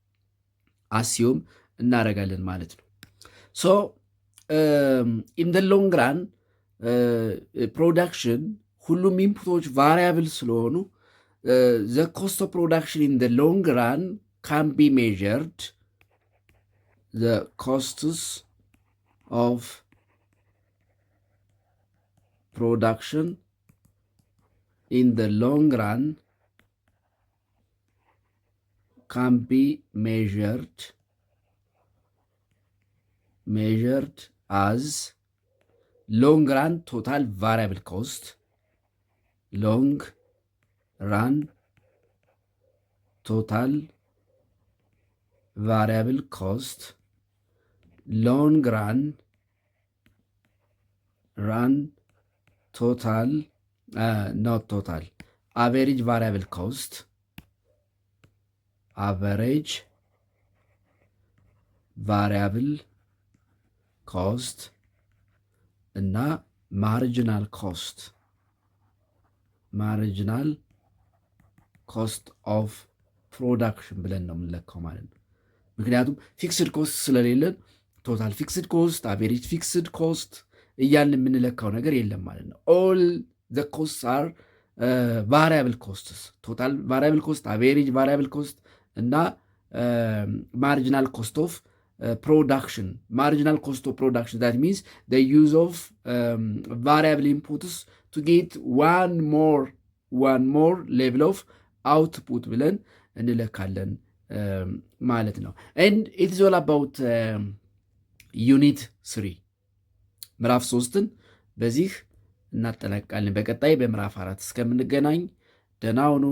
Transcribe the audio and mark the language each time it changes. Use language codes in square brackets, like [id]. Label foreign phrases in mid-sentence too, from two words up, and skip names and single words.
[en] so in the long run production [am] ሁሉም ኢንፑቶች ቫሪያብል ስለሆኑ [en] the cost of production in the long run can be measured the costs of production in the long run can be measured as long run total variable cost, long run total variable cost, long run total not total average variable cost, average variable cost እና ማርጂናል cost of production [am] ብለን ነው የምንለካው ማለት ነው። ምክንያቱም [en] fixed cost [am] ስለሌለን [en] total fixed cost, average fixed cost [am] እያልን የምንለካው ነገር የለም ማለት ነው። [en] all the cost are variable costs, total variable cost, average variable cost [am] እና [en] marginal cost of production. Marginal cost of production, that means the use of variable inputs to get one more level of output [am] ብለን እንለካለን ማለት ነው። [en] and it is all about unit 3 [am] ምዕራፍ 3ን በዚህ እናጠናቅቃለን። በቀጣይ በምዕራፍ 4 እስከምንገናኝ ደህና ሁኑ።